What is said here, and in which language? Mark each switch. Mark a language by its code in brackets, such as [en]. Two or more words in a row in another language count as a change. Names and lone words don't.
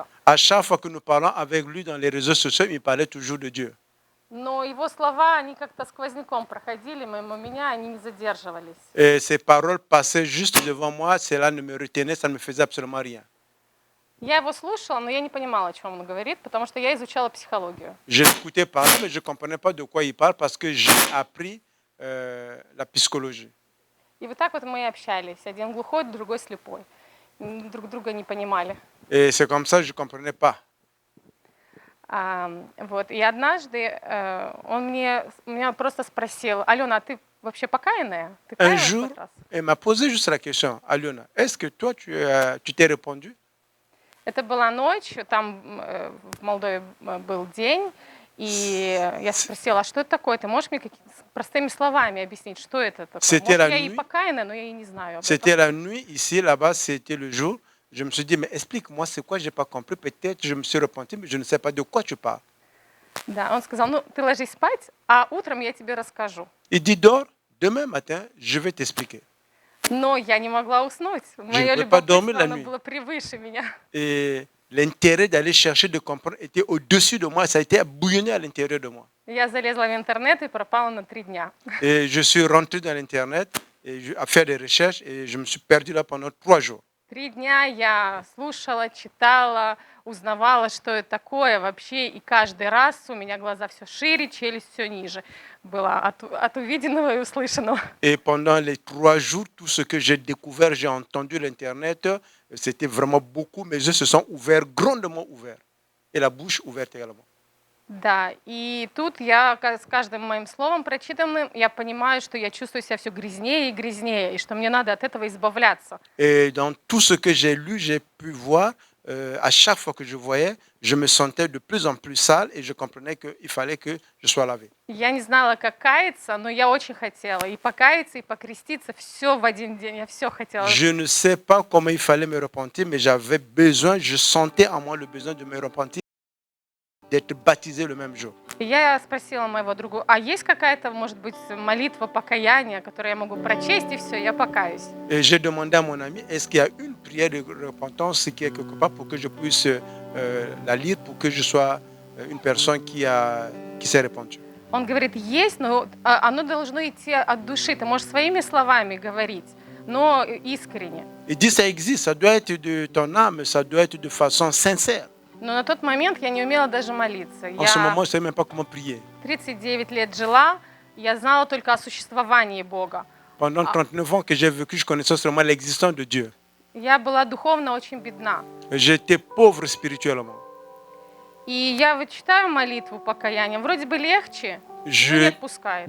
[fr] À chaque fois que nous parlons avec lui dans les réseaux sociaux, il parlait toujours de Dieu. [ru] Но его слова, они как-то сквозняком проходили мимо меня, они не задерживались. [fr] Et ses paroles passaient juste devant moi, cela ne me retenait, ça ne me faisait absolument rien. [ru] Я его слушала, но я не понимала, о чем он говорит, потому что я изучала психологию. [fr] Je l'écoutais parler, mais je ne comprenais pas de quoi il parle parce que j'ai appris la psychologie. [ru] И вот так вот мы и общались. Один глухой, другой слепой. Друг друга не понимали. [fr] Et c'est comme ça que je ne comprenais pas. [ru] Вот. И однажды он меня просто спросил: Алена, а ты вообще покаянная? Ты [fr] Un [ru] каялась [fr] jour, [ru] хоть раз? [fr] il m'a posé juste la question, Aliona, est-ce que toi, tu t'es répondu? [ru] Это была ночь, там в Молдове был день, и я спросила: а что это такое? Ты можешь мне простыми словами объяснить, что это такое? [fr] C'était [ru] Может, [fr] la [ru] я и [fr] nuit. [ru] покаянная, но я и не знаю об [fr] C'était [ru] этом. [fr] la nuit, ici, là-bas, c'était le jour. Je me suis dit, mais explique-moi, c'est quoi, je n'ai pas compris. Peut-être je me suis repenti, mais je ne sais pas de quoi tu parles. [ru] Да, он сказал: ну, ты ложись спать, а утром я тебе расскажу. [fr] Il dit, dors, demain matin, je vais t'expliquer. [ru] Но я не могла уснуть. Мое [fr] peux pas dormir [ru] любопытство, [fr] la [ru] оно [fr] nuit. [ru] было превыше меня. [fr] Et l'intérêt d'aller chercher de comprendre était au-dessus de moi, ça a été bouillonné à l'intérieur de moi. [ru] Я залезла в интернет и пропала на 3 дня. [fr] Et je suis rentré dans l'Internet à faire des recherches et je me suis perdu là pendant 3 jours. [ru] 3 дня я слушала, читала, узнавала, что это такое вообще. И каждый раз у меня глаза все шире, челюсть все ниже была от увиденного и услышанного. [fr] Et pendant les 3 jours, tout ce que j'ai découvert, j'ai entendu l'Internet, c'était vraiment beaucoup. Mes yeux se sont ouverts, grandement ouverts. Et la bouche ouverte également. [ru] Да, и тут я с каждым моим словом прочитанным, я понимаю, что я чувствую себя все грязнее и грязнее, и что мне надо от этого избавляться. [fr] Et dans tout ce que j'ai lu, j'ai pu voir, à chaque fois que je voyais, je me sentais de plus en plus sale et je comprenais qu'il fallait que je sois lavé. [ru] Я не знала, как каяться, но я очень хотела и покаяться, и покреститься, все в один день, я все хотела. [fr] Je ne sais pas comment il fallait me repentir, mais j'avais besoin, je sentais en moi le besoin de me repentir, d'être baptisé le même jour. [ru] И я спросила моего друга: а есть какая-то, может быть, молитва покаяния, которую я могу прочесть, и все, я покаюсь. [fr] Et j'ai demandé à mon ami, est-ce qu'il y a une prière de repentance qui est quelque part pour que je puisse la lire, pour que je sois une personne qui s'est répandue. [ru] Он говорит, есть, но оно должно идти от души. Ты можешь своими словами говорить, но искренне. [fr] Il dit ça existe, ça doit être de ton âme, ça doit être de façon sincère. [ru] Но на тот момент я не умела даже молиться. [fr] En ce moment, [ru] Я [fr] je ne savais même pas comment prier. [ru] 39 лет жила, я знала только о существовании Бога. [fr] Pendant 39 ans que j'ai vécu, je connaissais seulement l'existence de Dieu. [ru] Я была духовно очень бедна. [fr] J'étais pauvre spirituellement. [ru] И я вот читаю молитву покаяния, вроде бы легче, но не отпускает.